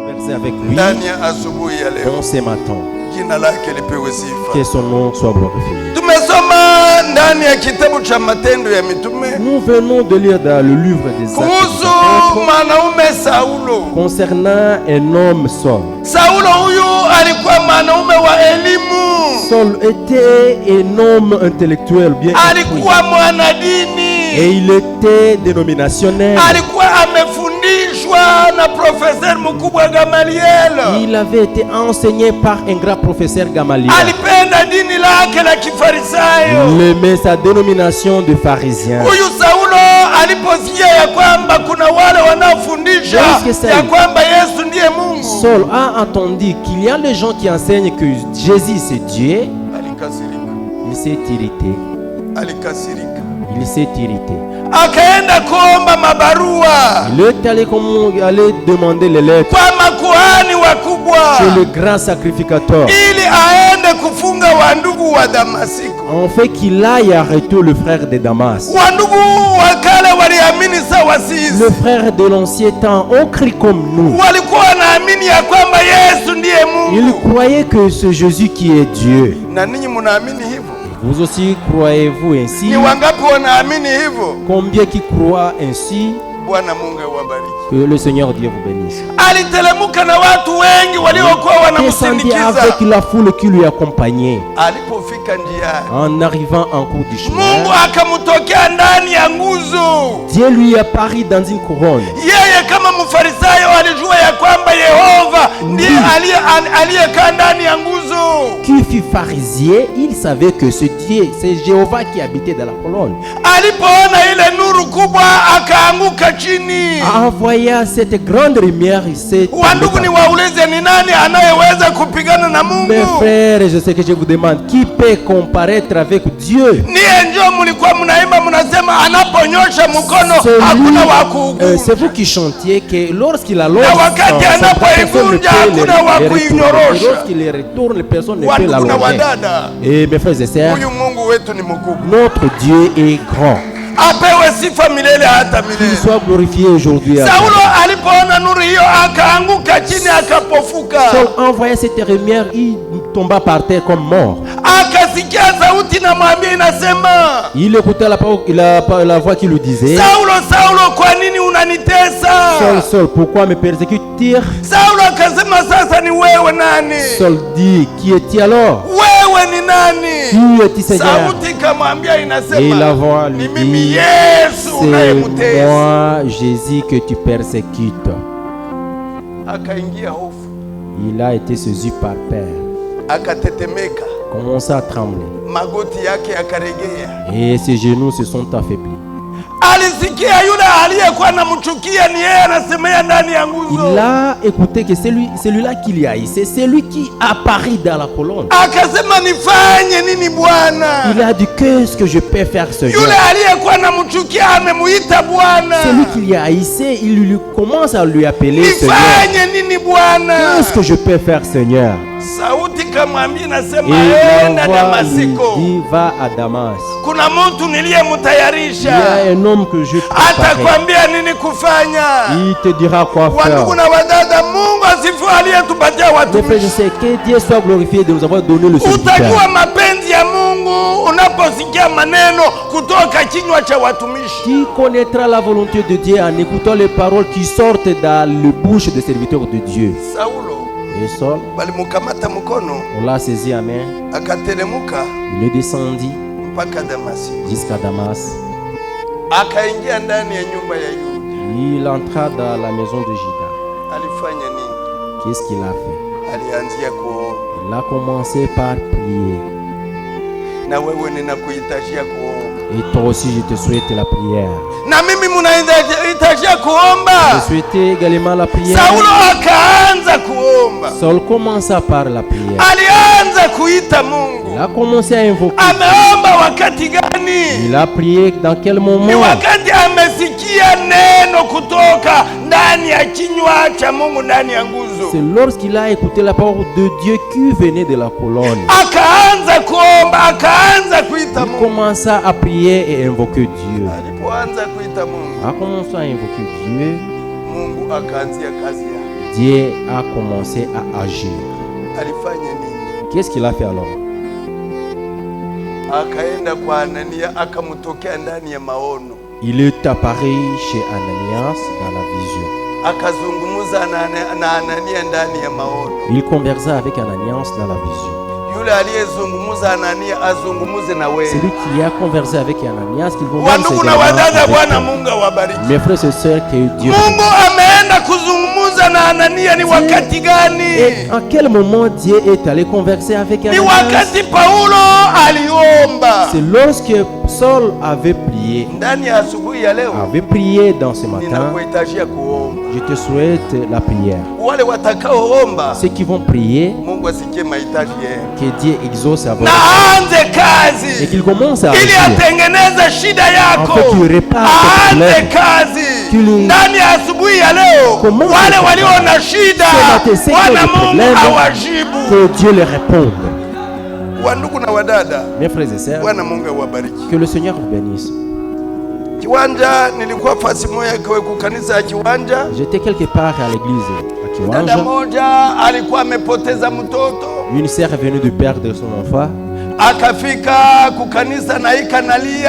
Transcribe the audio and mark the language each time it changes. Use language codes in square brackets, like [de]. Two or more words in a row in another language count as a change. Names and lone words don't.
[fr] commencer avec lui [sw] ndani ya asubuhi ya leo. [fr] dans ces matins. [sw] Jina lake lipewe sifa. [fr] Que son nom soit glorifié. [sw] Tumesoma ndani ya kitabu cha Matendo ya Mitume [fr] Nous venons de lire dans le livre des Actes des [sw] kuhusu [fr] Apôtres [sw] mwanaume Saulo. [fr] concernant un homme Saul. [sw] Saulo huyu alikuwa mwanaume wa elimu, [fr] Saul était un homme intellectuel bien instruit. [sw] alikuwa mwanadini, [fr] Et il était dénominationnel. [sw] alikuwa amefundishwa na profesa mkubwa Gamaliel. [fr] Il avait été enseigné par un grand professeur Gamaliel. [sw] Alipenda dini lake la Kifarisayo. [fr] Il aimait sa dénomination de pharisien. [sw] Huyu Saulo aliposikia ya kwamba kuna wale wanaofundisha ya kwamba Yesu ndiye Mungu, [fr] Saul a entendu qu'il y a des gens qui enseignent que Jésus c'est Dieu. [sw] alikasirika, [fr] Il s'est irrité. [sw] alikasirika. [fr] Il s'est irrité. [sw] Akaenda kuomba mabarua [fr] Il est allé aller demander les lettres [sw] kwa makuhani wakubwa [fr] chez le grand sacrificateur. [sw] ili aende kufunga wandugu wa Damasiko. [fr] En fait qu'il aille arrêter le frère de Damas. [sw] Wandugu wa kale waliamini sawa sisi, [fr] Le frère de l'ancien temps ont cru comme nous. [sw] walikuwa wanaamini ya kwamba Yesu ndiye [fr] Ils [sw] Mungu. [fr] croyaient que c'est Jésus qui est Dieu. [sw] Na ninyi mnaamini hivyo? [fr] Vous aussi croyez-vous ainsi? [sw] Ni wangapi wanaamini hivyo? [fr] Combien qui croient ainsi? [sw] Bwana Mungu awabariki. [fr] Que le Seigneur Dieu vous bénisse. [sw] Alitelemuka na watu wengi waliokuwa [fr] Descendit [sw] wanamsindikiza. [fr] avec la foule qui lui accompagnait. [sw] Alipofika njiani, [fr] En arrivant en cours du chemin, [sw] Mungu akamtokea ndani ya nguzo. [fr] Dieu lui apparut dans une couronne. [sw] Yeye kama mfarisayo alijua ya kwamba Yehova ndiye aliyekaa ndani ya nguzo. [fr] Qui fut pharisien, il savait que c'est Dieu, c'est Jéhovah qui habitait dans la colonne. [sw] Alipoona ile nuru kubwa akaanguka chini. [fr] En voyant cette grande lumière, il s'est tombé [sw] Wandugu, [fr] par [sw] ni [fr] terre. [sw] waulize, ni nani anayeweza kupigana na Mungu? [fr] Mes frères, je sais que je vous demande, qui peut comparaître avec Dieu? [sw] Niye ndio mlikuwa mnaimba mnasema anaponyosha mkono hakuna wa kuuguza. [fr] C'est vous qui chantiez que lorsqu'il allonge [sw] Na wakati [fr] son bras, personne ne [sw] anapoikunja [fr] peut [sw] hakuna wa [fr] le retourner. [sw] kuinyorosha. [fr] Et lorsqu'il les retourne, personne ne peut [sw] Wandugu na [fr] l'allonger. [sw] wadada, [fr] Et mes frères et sœurs, [sw] huyu Mungu wetu ni mkubwa. [fr] notre Dieu est grand. [sw] Apewe sifa milele hata [fr] Qu'il [sw] milele. [fr] soit glorifié aujourd'hui. [sw] Saulo alipoona nuru hiyo akaanguka chini akapofuka. [fr] Saul envoyait cette lumière, il tomba par terre comme mort. [sw] Akasikia sauti na mwambia inasema, [fr] Il écoutait la voix qui lui disait, [sw] Saulo, Saulo, kwa nini unanitesa? [fr] Saul, Saul, pourquoi me persécutes-tu? [sw] Saulo akasema, sasa ni wewe nani? [fr] Saul dit, qui es-tu alors? [sw] Wewe ni nani? [fr] Qui es-tu, Seigneur? [sw] Sauti kamwambia [fr] Et la [sw] inasema, [fr] voix lui [sw] ni mimi [fr] dit, [sw] Yesu [fr] c'est [sw] unayemtesa. [fr] moi, Jésus, que tu persécutes. [sw] Akaingia hofu, [fr] Il a été saisi par peur, [sw] akatetemeka, [fr] commença à trembler, [sw] magoti yake yakaregea. [fr] et ses genoux se sont affaiblis. [sw] Alisikia yule aliyekuwa anamchukia ni yeye anasemea ndani ya nguzo. [fr] Il a écouté que celui-là qui lui haïssait, c'est lui qui apparaît dans la colonne. [sw] Akasema, nifanye nini Bwana? [fr] Il a dit, qu'est-ce que je peux faire, Seigneur? [sw] Yule aliyekuwa anamchukia amemuita Bwana. [fr] Celui qui lui haïssait, il lui commence à lui appeler, Seigneur. [sw] Nifanye nini Bwana? [fr] Qu'est-ce que je peux faire, Seigneur? [sw] Sauti kamwambia [fr] Et [sw] nasema, [fr] la [sw] enda [fr] voix lui [sw] Damasiko, [fr] dit, va à Damas. [sw] kuna mtu [fr] Il y [sw] niliyemtayarisha, [fr] a un homme que je prépare. [sw] atakwambia nini kufanya. [fr] Il te dira quoi faire. [sw] Wandugu na wadada, Mungu asifiwe aliyetupatia [fr] Mes frères, je [sw] watumishi. [fr] sais que Dieu soit glorifié de nous avoir donné le serviteur. [sw] Utajua mapenzi ya Mungu unaposikia maneno kutoka kinywa cha watumishi. [fr] Qui connaîtra la volonté de Dieu en écoutant les paroles qui sortent dans la bouche des serviteurs de Dieu. [sw] Saulo [fr] Et Saul, [sw] walimukamata mkono, [fr] on l'a saisi à main, [sw] akatelemuka [fr] il est descendu [sw] mpaka Damasi, [fr] jusqu'à Damas. [sw] akaingia ndani ya nyumba ya Yuda. [fr] Il entra dans la maison de Juda. [sw] Alifanya nini? [fr] Qu'est-ce qu'il a fait? [sw] Alianzia kuomba. [fr] Il a commencé par prier. [sw] Na wewe ninakuhitajia kuomba. [fr] Et toi aussi, je te souhaite la prière. [sw] Na mimi mnahitajia kuomba. [fr] Je souhaitais également la prière. [sw] Saulo akaanza kuomba. [fr] Saul commença par la prière. [sw] Alianza kuita Mungu. [fr] Il a commencé à invoquer. [sw] Ameomba wakati gani? [fr] Il a prié dans quel [sw] Ni [fr] moment? [sw] wakati amesikia neno kutoka ndani ya kinywa cha Mungu ndani ya nguzo. [fr] C'est lorsqu'il a écouté la parole de Dieu qui venait de la colonne. [sw] Akaanza kuomba, akaanza kuita [fr] Il [sw] Mungu. [fr] commença à prier et invoquer Dieu. [sw] Alipoanza kuita Mungu, [fr] A commencé à invoquer Dieu. [sw] Mungu akaanzia kazi yake. [fr] Dieu a commencé à agir. [sw] Alifanya nini? [fr] Qu'est-ce qu'il a fait alors? [sw] Akaenda kwa Anania akamtokea ndani ya maono. [fr] Il est apparu chez Ananias dans la vision. [sw] Akazungumza na Anania ndani ya maono. [fr] Il conversa avec Ananias dans la vision. [sw] Yule aliyezungumza Anania azungumuze na wewe. [fr] Celui qui a conversé avec Ananias, qu'il vont [sw] Wandugu na wadada, Bwana Mungu awabariki. [fr] Mes frères et sœurs, que Dieu [sw] Mungu ameenda kuzungumuza na Anania ni wakati gani? [fr] Et à quel moment Dieu est allé converser avec [sw] Ni [fr] Ananias? [sw] wakati Paulo aliomba. [fr] C'est lorsque Saul avait prié. [sw] Ndani ya asubuhi ya leo [fr] Avait prié dans ce matin. [sw] ninakuhitajia kuomba. [fr] Je te souhaite la prière. [sw] Wale watakaoomba [fr] Ceux qui vont prier, [sw] Mungu asikie mahitaji yao. [fr] que Dieu exauce à votre [sw] Na aanze [fr] et [sw] kazi [fr] qu'il commence à [sw] ili [fr] agir. [sw] atengeneze shida yako. [fr] En fait, qu'il répare tes [sw] Aanze [fr] problèmes. [sw] kazi [fr] Qu'il- [sw] ndani ya asubuhi ya leo. [fr] Commence [sw] Wale [fr] à [sw] walio na shida [fr] Ce matin, ceux qui ont [sw] Bwana [fr] des [sw] Mungu [fr] problèmes, [sw] awajibu. [fr] que Dieu les réponde. [sw] Wandugu na wadada, [fr] Mes frères et sœurs, [sw] Bwana Mungu awabariki. [fr] que le Seigneur vous bénisse. [sw] Kiwanja, nilikuwa fasi moja kwa kanisa ya Kiwanja. [fr] J'étais quelque part à l'église à [sw] Dada [fr] Kiwanja. [sw] moja alikuwa amepoteza mtoto, [fr] Une sœur est venue de perdre son enfant. [sw] akafika kukanisa na ikanalia,